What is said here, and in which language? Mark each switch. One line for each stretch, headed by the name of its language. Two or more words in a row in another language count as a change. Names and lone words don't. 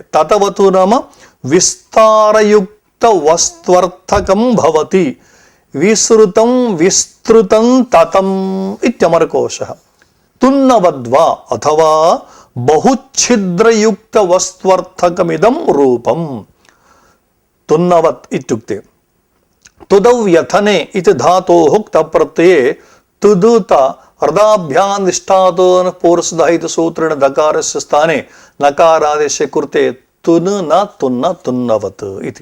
Sanskrit: తతవత్ నామ విస్తారయుక్త వస్త్వర్థకం భవతి. విసృతం విస్తృతం తతం ఇత్యమరకోశः. తున్నవద్వా అథవా బహుఛిద్రయుక్త వస్త్వర్థకమిదం రూపం. तुन्नवत् इत्युक्ते तुदौ व्यथने इति धातोः क्तप्रत्यये तुदुत हृदाभ्यां निष्ठातोन पूर्वसुधः इति सूत्रेण दकारस्य स्थाने नकारादेशे कृते तुन् न तुन्न तुन्नवत् इति।